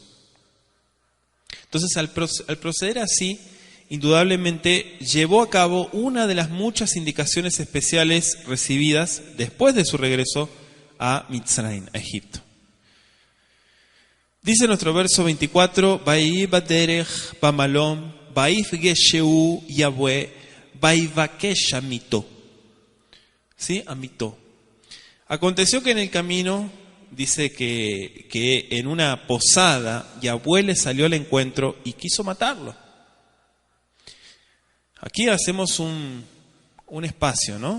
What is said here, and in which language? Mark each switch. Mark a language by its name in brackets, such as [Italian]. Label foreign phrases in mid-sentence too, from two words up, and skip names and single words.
[Spanish] Entonces, al proceder así, indudablemente llevó a cabo una de las muchas indicaciones especiales recibidas después de su regreso a Mitzrayim, a Egipto. Dice nuestro verso 24, [Hebrew] ויהי בדרך במלון, ויפגשהו יהוה, ויבקש המיתו. [Spanish] ¿Sí? Amito. Aconteció que en el camino, dice que en una posada, Yahweh le salió al encuentro y quiso matarlo. Aquí hacemos un espacio, ¿no?